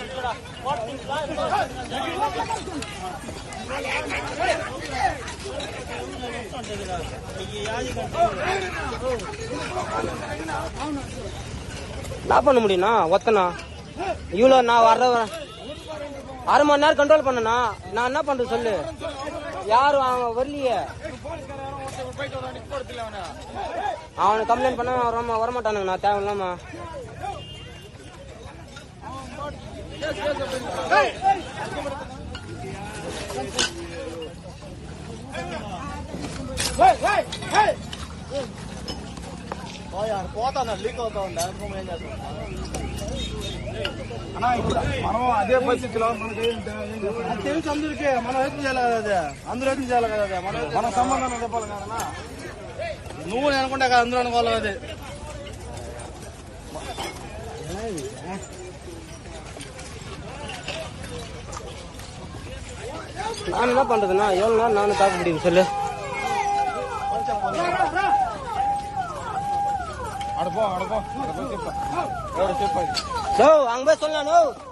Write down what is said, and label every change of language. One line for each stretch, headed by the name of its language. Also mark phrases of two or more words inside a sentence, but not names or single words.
Tamil: நான் பண்ண முடியும்ண்ணா ஒத்தனா இவ்வளோ நான் அரை மணி நேரம் கண்ட்ரோல் பண்ணனா நான் என்ன பண்றது சொல்லு யாரும் அவன் வரலையே அவனை கம்ப்ளைண்ட் பண்ண வரமாட்டானுங்க நான் தேவையில்லாம
Telugu: పోతా లీక్ అవుతా ఉందా ఏం చేస్తాం అన్నా ఇప్పుడు మనం అదే పరిస్థితిలో మనకి తెలుసు అందరికీ మనం ఏం చేయాలి కదా అదే అందరూ ఏం చేయాలి కదా అదే మన సంబంధం చెప్పాలి కదన్నా నువ్వు నేను అనుకుంటా కదా అందరూ అనుకోవాలి అది
Tamil: நான் என்ன பண்றதுன்னா எவ்வளவு நேரம் நானும் தாக்க முடியும் சொல்லு அங்க போய் சொல்லணும்